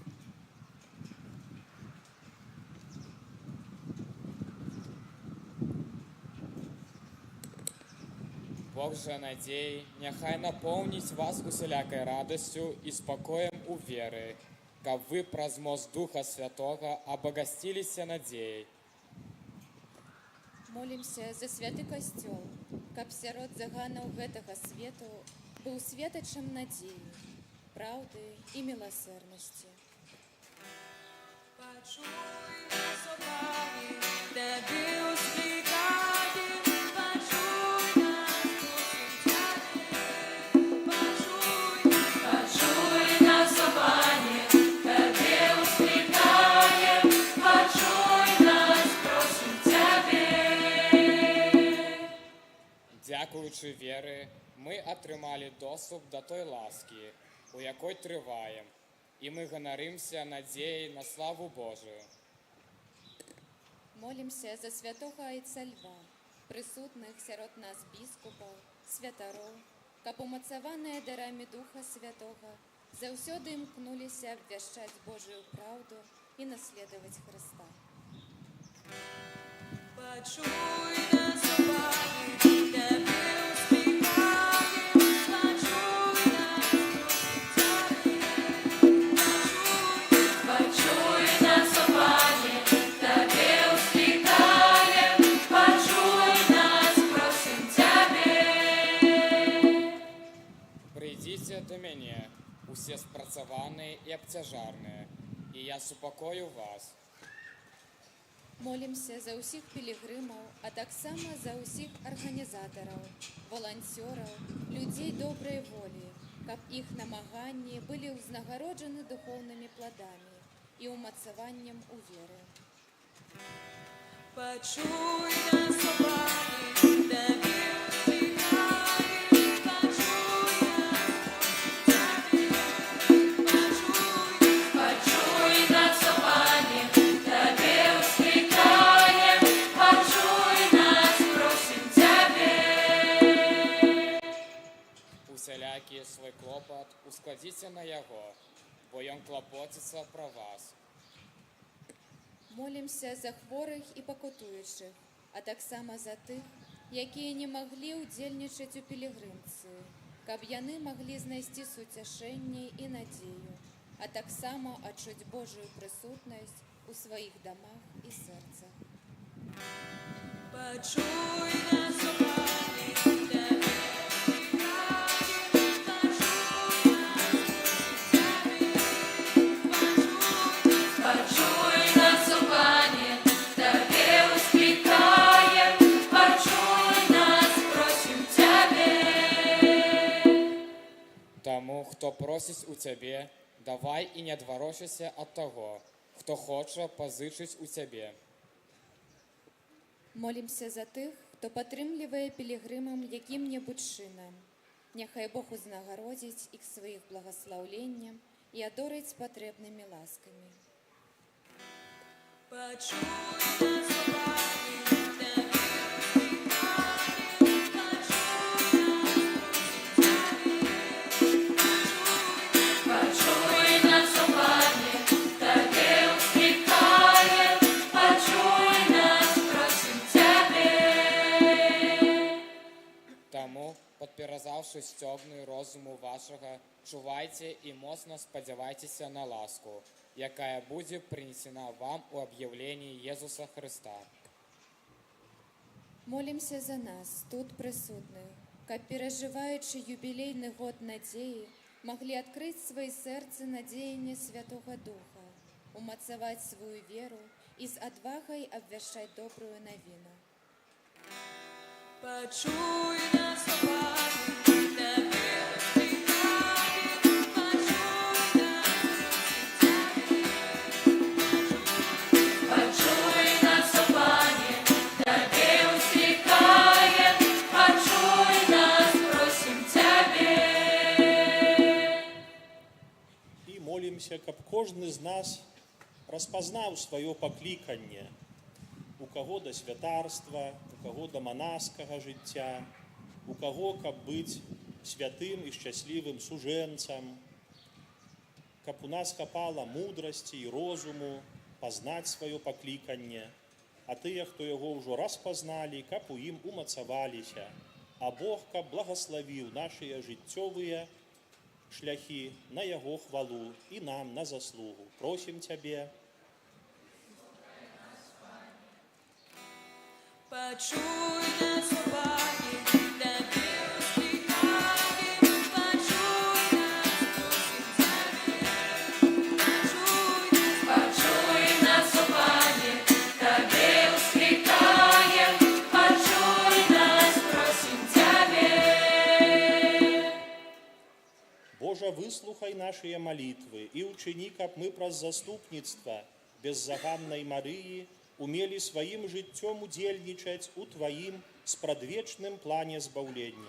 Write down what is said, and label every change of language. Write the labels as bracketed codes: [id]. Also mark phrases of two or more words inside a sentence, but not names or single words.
[be] Бог же надей, няхай напоўніць вас усялякай радасцю і спакоем у веры, каб вы праз мост Духа Святога абагасціліся надзеяй. Молімся за святы касцёл, каб сярод заганаў гэтага свету быў светачам надзеі, праўды і міласэрнасці. [uk] Пачуй нас, о Пане, Тебе ускликаем, пачуй нас, просим Тебе. Пачуй нас, о Пане, Тебе ускликаем, пачуй нас, просим Тебе. [be] Дзякуючы веры, мы атрымалі доступ да той ласкі, у якой трываем, і мы ганарымся надзеяй на славу Божую. Молімся за святога Айца Льва, прысутных сярод нас біскупаў, святароў, каб умацаваныя дарамі Духа Святога заўсёды імкнуліся абвяшчаць Божую праўду і наследаваць Хрыста. [uk] Пачуй нас, о Пане, Тебе ускликаем, пачуй нас, просим Тебе. Пачуй нас, о Пане, Тебе ускликаем, пачуй нас, просим Тебе. [be] Прыйдзіце да мяне, усе спрацаваныя і абцяжарныя, і я супакою вас. Молімся за ўсіх пілігрымаў, а таксама за ўсіх арганізатараў, валанцёраў, людзей добрай волі, каб іх намаганні былі ўзнагароджаны духоўнымі пладамі і ўмацаваннем у веры. [uk] Почуй нас, о Пане, Тебе укликаем, почуй нас, почуй нас, о Пане, Тебе укликаем, почуй нас, просим Тебе. [be] Усялякі свой клопат ускладзіце на яго, бо ён клапоціцца пра вас. Молімся за хворых і пакутуючых, а таксама за тых, якія не маглі ўдзельнічаць у пілігрымцы, каб яны маглі знайсці суцяшэнне і надзею, а таксама адчуць Божую прысутнасць у сваіх дамах і сэрцах. [uk] Почуй нас, о Пане, Тебе почуй нас, о Пане, Тебе укликаем, почуй нас, просим Тебе. [be] Таму, хто просіць у цябе, давай і не адварочайся ад таго, хто хоча пазычыць у цябе. Молімся за тых, хто падтрымлівае пілігрымам якім-небудзь чынам. Няхай Бог узнагародзіць іх сваіх благаслаўленнем і адорыць патрэбнымі ласкамі. [uk] Почуй нас, о Пане, Тебе почуй нас, о Пане, Тебе укликаем, почуй нас, просим Тебе. [be] Таму, падперазаўшы сцёгны розуму вашага, чувайце і моцна спадзявайцеся на ласку, якая будзе прынесена вам у аб'яўленні Езуса Хрыста. Молімся за нас, тут прысутных, каб, перажываючы юбілейны год надзеі, маглі адкрыць свае сэрцы на дзеянне Святога Духа, умацаваць сваю веру і з адвагай абвяшчаць добрую навіну. [uk] Почуй нас, о Пане, Тебе укликаем, почуй нас, о Пане, Тебе укликаем, почуй нас, просим Тебе. [be] І молімся, каб кожны з нас распазнаў сваё пакліканне, у каго да святарства, у каго да манаскага жыцця, у каго каб быць святым і шчаслівым сужэнцам, каб у нас хапала мудрасці і розуму пазнаць сваё пакліканне, а тыя, хто яго ўжо распазналі, каб у ім умацаваліся, а Бог каб благаславіў нашыя жыццёвыя шляхі на яго хвалу і нам на заслугу. Просім Цябе. [uk] Почуй нас, о Пане, Тебе укликаем, почуй нас, просим Тебе. Почуй нас, о Пане, Тебе укликаем, почуй нас, просим Тебе. [be] Божа, выслухай нашыя малітвы і ўчыні, каб мы праз заступніцтва беззаганнай Марыі умелі сваім жыццём удзельнічаць у Тваім спрадвечным плане збаўлення.